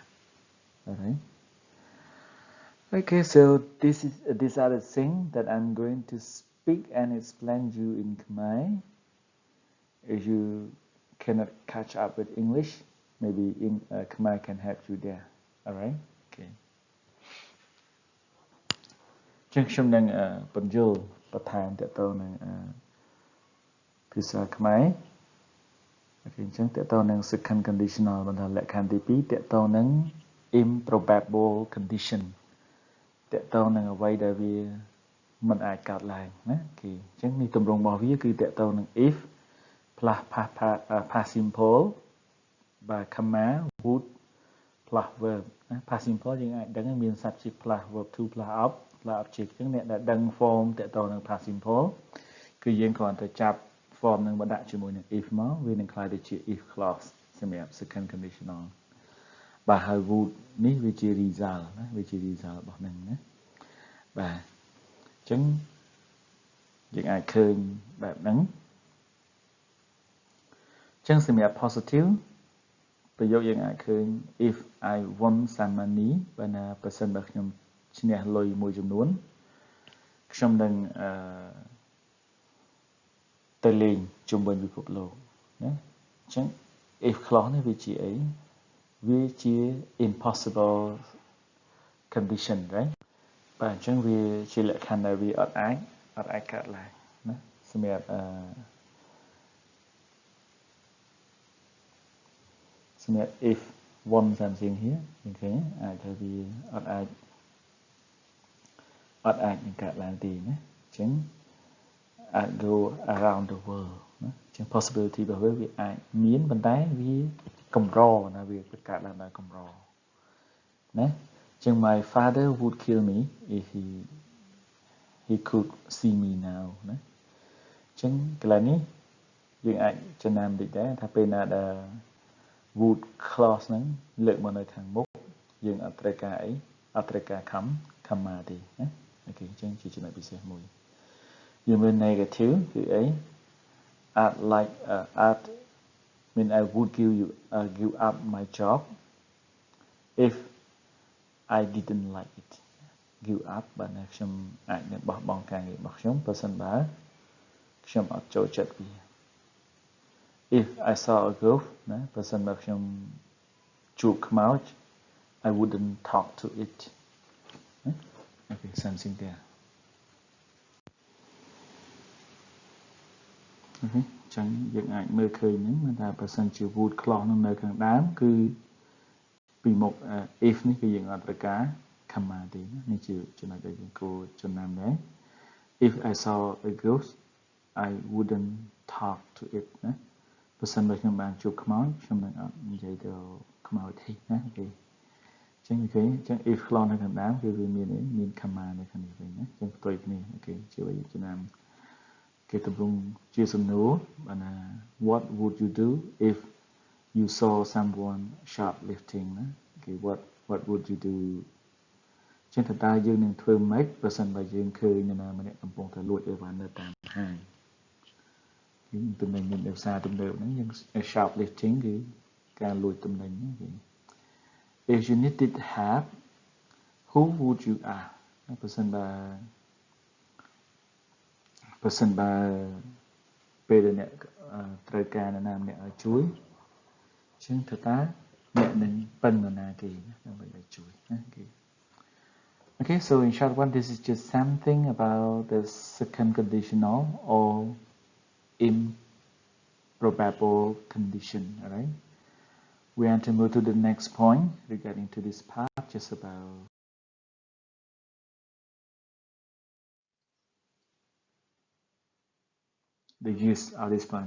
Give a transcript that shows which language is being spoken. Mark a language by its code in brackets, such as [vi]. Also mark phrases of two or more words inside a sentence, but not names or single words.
[en] Alright. Okay, so these are the things that I'm going to speak and explain you in Khmer. If you cannot catch up with English, maybe in Khmer can help you there. Alright? [km] Okay. ចឹងខ្ញុំនឹងបញ្យល់បន្ថែមតទៅនឹងភាសាខ្មែរអូខេអញ្ចឹងតទៅនឹង [en] second conditional [km] បន្តលក្ខខណ្ឌទី2តទៅនឹង [en] improbable condition [km] តទៅនឹងអ្វីដែលវាមិនអាចកើតឡើងណាគេអ ញ្ចឹងនេះទម្រង់របស់វាគឺតទៅនឹង [en] if plus past simple [km] បាទ [en] comma would plus verb [km] ណា [en] past simple [km] យើងអាចដឹងមាន [en] subject plus verb to plus object [km] អញ្ចឹងអ្នកដែលដឹង form តទៅនឹង [en] past simple [km] គឺយើងគ្រាន់តែចាប់ form នឹងមកដាក់ជាមួយនឹង if មកវានឹងក្លាយទៅជា [en] if clause [km] សម្រាប់ [en] second conditional [km] បាទហើយ would នេះវាជា result ណាវាជា result របស់នឹងណាបាទអញ្ចឹងយើងអាចឃើញបែបហ្នឹង អញ្ចឹងសម្រាប់ positive ប្រយោគយើងអាចឃើញ [en] if I won some money [km] បើណាប្រសិនបើខ្ញុំឈ្នះលុយមួយចំនួនខ្ញុំនឹង ទៅលេងជុំវិញពិភពលោកណាអញ្ចឹង [en] if clause [km] នេះវាជាអីវាជា [en] impossible condition right [km] បាទអញ្ចឹងវាជាលក្ខខណ្ឌដែលវាអត់អាចកើតឡើងណាសម្រាប់ [en] if one something here [km] យើងឃើញអាចថាវាអត់អាចនឹងកើតឡើងទេណាអញ្ចឹងអាច [en] go around the world [km] ណាអញ្ចឹង possibility របស់វាអាចមានប៉ុន្តែវាកម្រណាវាកើតឡើងដោយកម្រណាអញ្ចឹង [en] my father would kill me if he could see me now [km] ណាអញ្ចឹងកន្លែងនេះយើងអាចចំណាំតិចដែរថាពេលណាដែល [en] would clause [km] ហ្នឹងលើកមកនៅខាងមុខយើងអត់ត្រូវការអីអត់ត្រូវការ comma ទេណាអូខេអញ្ចឹងជាចំណុចពិសេសមួយយើងមើល negative គឺអី [en] I'd mean I would give up my job if I didn't like it give up [km] បើណាខ្ញុំ អាចនឹងបោះបង់ការងាររបស់ខ្ញុំប្រសិនបើខ្ញុំអត់ចូលចិត្តវា [en] if I saw a ghost [km] ណាប្រសិនបើខ្ញុំជួបខ្មោច [en] I wouldn't talk to it okay something there okay [km] អញ្ចឹងយើងអាចមើលឃើញហ្នឹងមិនថាប្រសិនជា [en] would clause [km] នៅខាងដើមគឺពីមុខ if នេះគឺយើងអត់ត្រូវការ command [en] if I saw a ghost I wouldn't talk to it [km] ណាបើសិនបើខ្ញុំបានជួបខ្មោចខ្ញុំនឹងអត់និយាយទៅខ្មោចទេណាអូខេចឹងអូខេចឹង if ខ្លងនៅខាងដើមគឺវាមាន command នៅខាងនេះវិញណាចឹងផ្ទុយគ្នាអូខេជាវិចំណាំគេទម្រង់ជាសំណួរ បានថា [en] what would you do if you saw someone shoplifting [km] ណាគេ [en] what would you do [km] ចឹងតើយើងនឹងធ្វើម៉េចបើសិនបើយើងឃើញនរណាម្នាក់កំពុងតែលួចអីវ៉ាន់នៅតាមហាងគឺទំនិញនៅផ្សារទំនើបហ្នឹងយើង shoplifting គឺការលួចទំនិញហ្នឹងគេ [en] if you needed help who would you ask [km] បើសិន បើពេលអ្នកត្រូវការនរណាម្នាក់ឲ្យជួយចឹងតើអ្នកនឹងពឹងនរណាគេដើម្បីឲ្យជួយណាគេ [en] Okay, so in short one, this is just something about the second conditional or improbable condition, alright? We want to move to the next point regarding to this part, just about the use of this one.